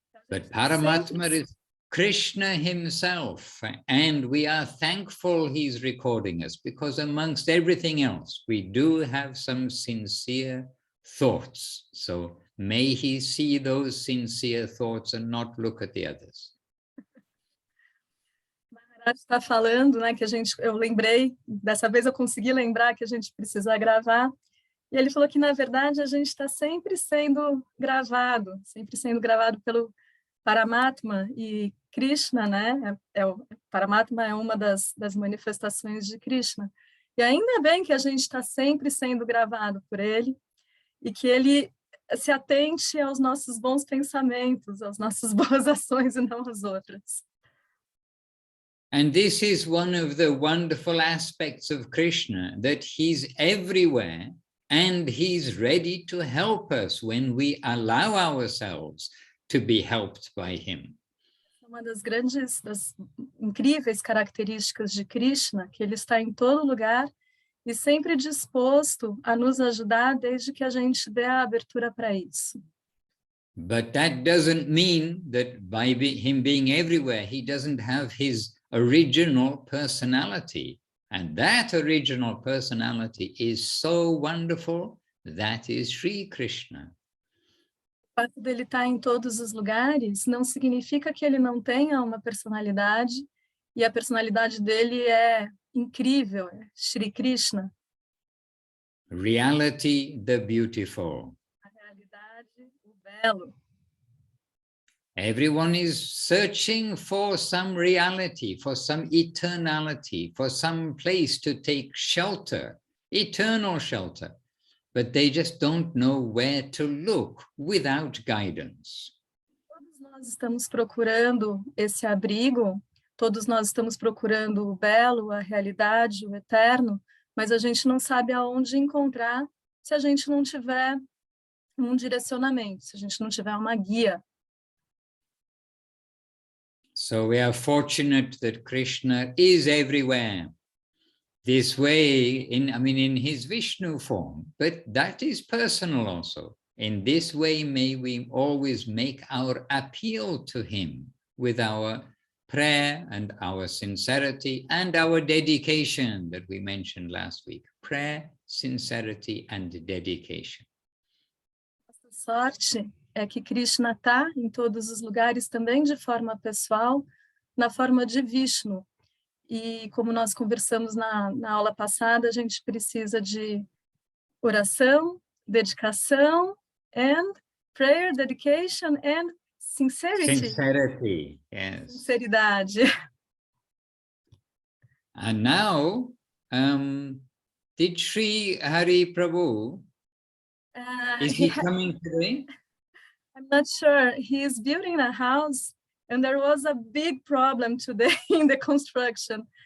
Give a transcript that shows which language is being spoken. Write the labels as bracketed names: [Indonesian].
[English] But Paramatma is Krishna himself, and we are thankful he's recording us, because amongst everything else, we do have some sincere thoughts. So may he see those sincere thoughts and not look at the others. [Portuguese] Maharaj está falando, né, que eu lembrei, dessa vez eu consegui lembrar que a gente precisa gravar, e ele falou que, na verdade, a gente está sempre sendo gravado pelo Paramatma, e Krishna, né, Paramatma é uma das manifestações de Krishna, e ainda bem que a gente está sempre sendo gravado por ele, e que ele se atente aos nossos bons pensamentos, às nossas boas ações e não às outras. [English] And this is one of the wonderful aspects of Krishna, that he's everywhere and he's ready to help us when we allow ourselves to be helped by him. [Portuguese] Uma das incríveis características de Krishna, que ele está em todo lugar e sempre disposto a nos ajudar desde que a gente dê a abertura para isso. [English] But that doesn't mean that by him being everywhere, he doesn't have his original personality. And that original personality is so wonderful. That is Sri Krishna. [Portuguese] O fato dele estar em todos os lugares não significa que ele não tenha uma personalidade, e a personalidade dele é incrível, é Shri Krishna. [English] Reality, the beautiful. [Portuguese] A realidade, o belo. [English] Everyone is searching for some reality, for some eternality, for some place to take shelter, eternal shelter. But they just don't know where to look without guidance. [Portuguese] Todos nós estamos procurando esse abrigo, todos nós estamos procurando o belo, a realidade, o eterno, mas a gente não sabe aonde encontrar se a gente não tiver um direcionamento, se a gente não tiver uma guia. [English] So we are fortunate that Krishna is everywhere. This way, in his Vishnu form, but that is personal also. In this way, may we always make our appeal to him with our prayer and our sincerity and our dedication that we mentioned last week. Prayer, sincerity, and dedication. [Portuguese] A sorte é que Krishna está em todos os lugares também de forma pessoal, na forma de Vishnu. E como nós conversamos na aula passada, a gente precisa de oração, dedicação, [English] and prayer, dedication, and sincerity. Sincerity, yes. [Portuguese] Sinceridade. [English] And now, did Sri Hari Prabhu, is he coming today? I'm not sure. He is building a house, and there was a big problem today in the construction.